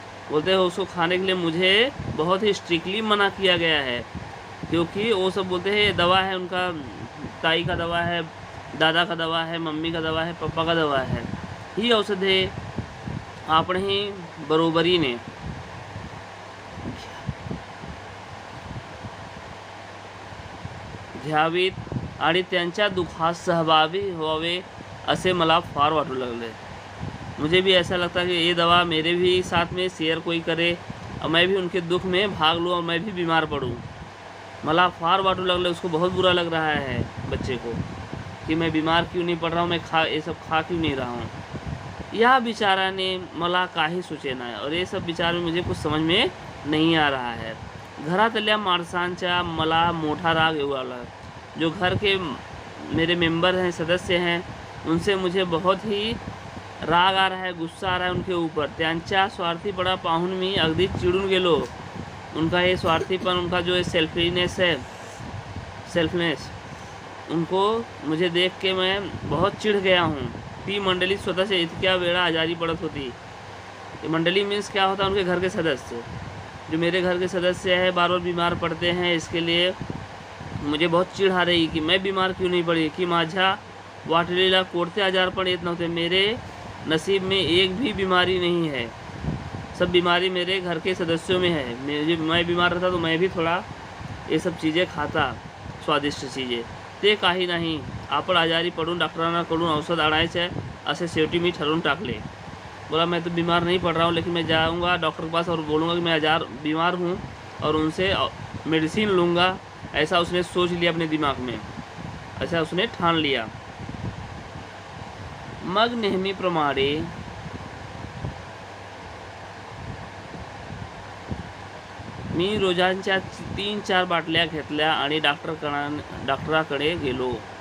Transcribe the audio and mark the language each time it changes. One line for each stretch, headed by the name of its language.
Hindi: बोलते हैं उसको खाने के लिए मुझे बहुत ही स्ट्रिक्टली मना किया गया है, क्योंकि वो सब बोलते हैं ये दवा है, उनका ताई का दवा है, दादा का दवा है, मम्मी का दवा है, पापा का दवा है.
Marathi: ही औषधे आपण ही बरोबरीने घ्यावीत आणि त्यांच्या दुःखात सहभागी व्हावे असे मला फार वाटू लागले.
Hindi: मुझे भी ऐसा लगता है कि ये दवा मेरे भी साथ में शेयर कोई करे और मैं भी उनके दुख में भाग लूँ और मैं भी बीमार पड़ूँ.
Marathi: मला फार वाटू लगले.
Hindi: उसको बहुत बुरा लग रहा है बच्चे को कि मैं बीमार क्यों नहीं पड़ रहा हूँ, मैं ये सब खा क्यों नहीं रहा हूँ.
Marathi: या बिचाराने मला काही सुचेना है.
Hindi: और ये सब विचार में मुझे कुछ समझ में नहीं आ रहा है.
Marathi: घरातल्या माणसांचा मला मोठा राग येऊ आला.
Hindi: जो घर के मेरे मेंबर हैं, सदस्य हैं, उनसे मुझे बहुत ही राग आ रहा है, गुस्सा आ रहा है उनके ऊपर.
Marathi: त्यांच्या स्वार्थीपणा पाहून मी अगदी चिडून गेलो.
Hindi: उनका ये स्वार्थीपन, उनका जो सेल्फीनेस है, सेल्फनेस, उनको मुझे देख के मैं बहुत चिढ़ गया हूँ.
Marathi: ती मंडली स्वतः से इतक्या वेळा आजारी पड़त होती.
Hindi: ये मंडली मीन्स क्या होता है? उनके घर के सदस्य. जो मेरे घर के सदस्य हैं बार बार बीमार पड़ते हैं. इसके लिए मुझे बहुत चिढ़ आ रही कि मैं बीमार क्यों नहीं पड़ी,
Marathi: कि माझ्या वाटलेला कोणते आजार पण येत नव्हते.
Hindi: मेरे नसीब में एक भी बीमारी नहीं है. सब बीमारी मेरे घर के सदस्यों में है. मैं बीमार रहता तो मैं भी थोड़ा ये सब चीज़ें खाता, स्वादिष्ट चीज़ें.
Marathi: ते काही नाही. आपण आजारी पडून डॉक्टरांकडून औषध आणायचे असे शेवटी मी ठरवून टाकले.
Hindi: बोला मैं तो बीमार नहीं पड़ रहा हूँ, लेकिन मैं जाऊँगा डॉक्टर के पास और बोलूँगा कि मैं बीमार हूँ और उनसे मेडिसिन लूँगा. ऐसा उसने सोच लिया अपने दिमाग में, ऐसा उसने ठान लिया.
Marathi: मग नेहमीप्रमाणे मी रोजांच्या 3-4 बाटल्या घेतल्या आणि डॉक्टराकडे गेलो.